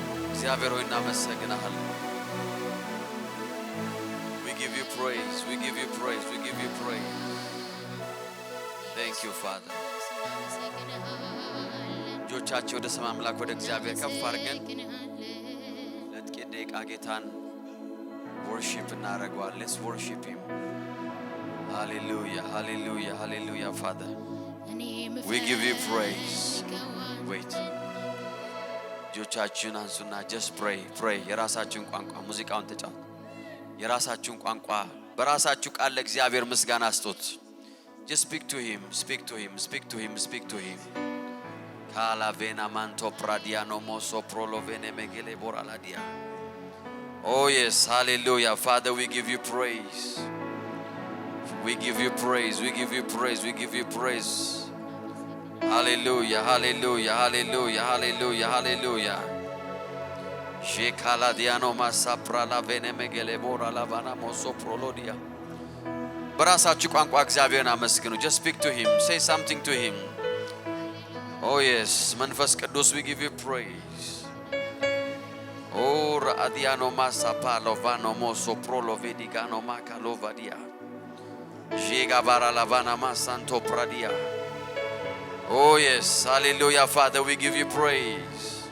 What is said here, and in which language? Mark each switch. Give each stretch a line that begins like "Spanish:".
Amharic: እግዚአብሔር ሆይ እናመሰግናለን።
English: We give you praise, we give you praise, we give you praise. Thank you Father.
Amharic: እጆቻችን ወደ ሰማይ አምላክ ወደ እግዚአብሔር ከፍ አድርገን ለጥቂት ደቂቃ ጌታን worship እናደርገዋለን.
English: Let's worship him. Hallelujah, hallelujah, hallelujah Father. We give you praise. Wait.
Amharic: እጆቻችሁን አንሱና
English: just pray, pray.
Amharic: የራሳችሁን ቋንቋ ሙዚቃውን ተጫወቱ። የራሳችሁን ቋንቋ በራሳችሁ ቃል ለእግዚአብሔር ምስጋና አስጡት።
English: Just speak to him, speak to him, speak to him, speak to him. Kalavena manto pradiano moso prolovene megele boraladia. Oh yes, hallelujah. Father, we give you praise. We give you praise, we give you praise, we give you praise. Hallelujah, hallelujah, hallelujah, hallelujah, hallelujah. Shekala diano masapra la vene megele bora la vana moso prolodia.
Amharic: በራሳችሁ ቋንቋ እግዚአብሔርን አመስግኑ.
English: Just speak to him, say something to him. Oh yes, መንፈስ ቅዱስ we give you praise. Oh radiano masapa lovano moso prolovedigano makalovadia. Jega bara la vana masanto pradia. Oh yes, hallelujah Father, we give you praise.